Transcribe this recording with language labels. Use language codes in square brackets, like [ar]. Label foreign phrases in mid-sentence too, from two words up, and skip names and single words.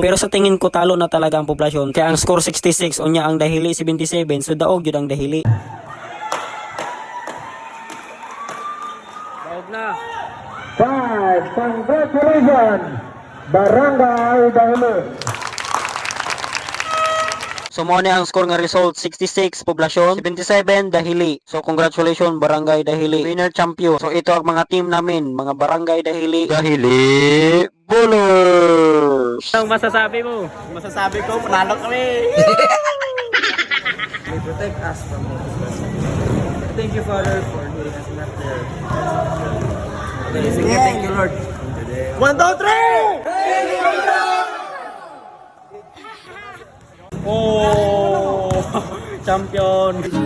[tl] Pero sa tingin ko talo na talaga ang poblasyon. Kaya ang score 66, [ceb] unya ang Dahili 77. So daog yun ang Dahili. Daog na. 5, congratulations, Barangay Dahili. So mo ni ang score nga result 66 poblasyon, 77 Dahili. So congratulations Barangay Dahili, [en] winner champion. [tl] So ito ang mga team namin, mga Barangay Dahili Bullers. Anong masasabi mo? Masasabi ko, panalo kami! [en] May protect us from this. Thank you, Father, for leading us not there. Okay, sige, thank you, Lord. 1, 2, 3! Oh, champion!